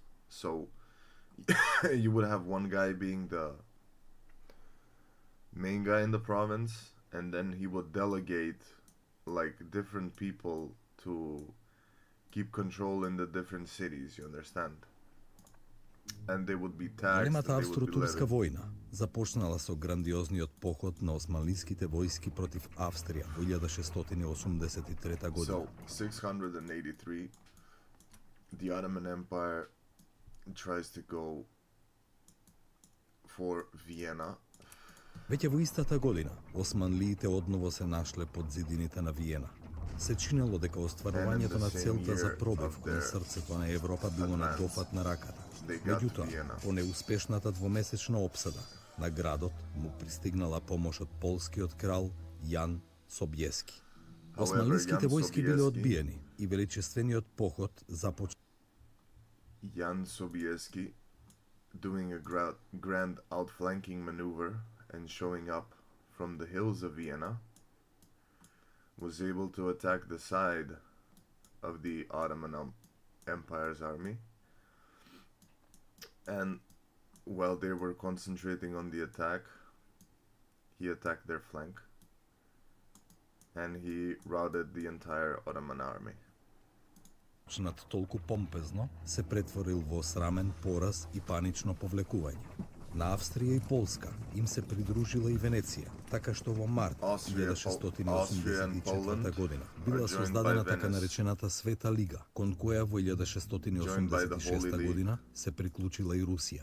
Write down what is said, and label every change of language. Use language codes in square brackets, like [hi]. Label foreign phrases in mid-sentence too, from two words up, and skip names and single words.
[en] So you would have one guy being the main guy in the province, and then he would delegate like different people to keep control in the different cities, you understand? And they would be taxed. [mk] Големата австро-турска војна започнала со грандиозниот поход на османлиските војски против Австрија во 1683 година. [en] So, 683, the Ottoman Empire tries to go for Vienna. [mk] Веќе во истата година, османлиите одново се нашле под зидините на Виена. Се чинело дека остварувањето на целта за пробив кон срцето на Европа било на допад на раката. Меѓутоа, по неуспешната двомесечна опсада на градот му пристигнала помош од полскиот крал Јан Собјески. Османлиските војски биле одбиени и величествениот поход започна. [en] Jan Sobieski, doing a grand outflanking maneuver and showing up from the hills of Vienna, was able to attack the side of the Ottoman Empire's army. And while they were concentrating on the attack, he attacked their flank and he routed the entire Ottoman army. [mk] Почнат толку помпезно, се претворил во срамен пораз и панично повлекување. На Австрија и Полска им се придружила и Венеција, така што во март 1684 година била создадена така наречената Света Лига, кон која во 1686 година се приклучила и Русија.